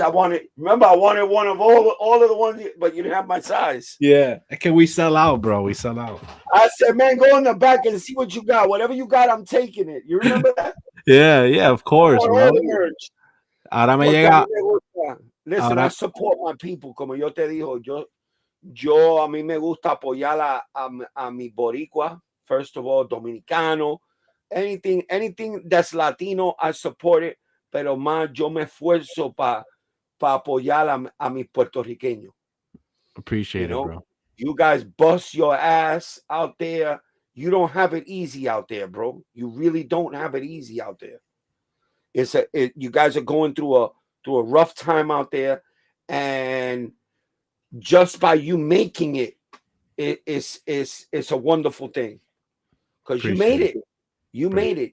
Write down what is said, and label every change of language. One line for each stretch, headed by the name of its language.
English: I wanted one of all of the ones, but you didn't have my size. Yeah. Can we sell out, bro? We sell out. I said, man, go in the back and see what you got. Whatever you got, I'm taking it. You remember that? Yeah, of course, bro.
Spanish: Ahora me llega.
English: Listen, I support my people.
Spanish: Como yo te digo, yo a mí me gusta apoyar a mi boricua.
English: First of all, dominicano. Anything that's Latino, I support it.
Spanish: Pero más yo me esfuerzo para apoyar a mis puertorriqueños.
English: Appreciate it, bro. You guys bust your ass out there. You don't have it easy out there, bro. You really don't have it easy out there. You guys are going through a rough time out there, and just by you making it's a wonderful thing because you made it. You made it.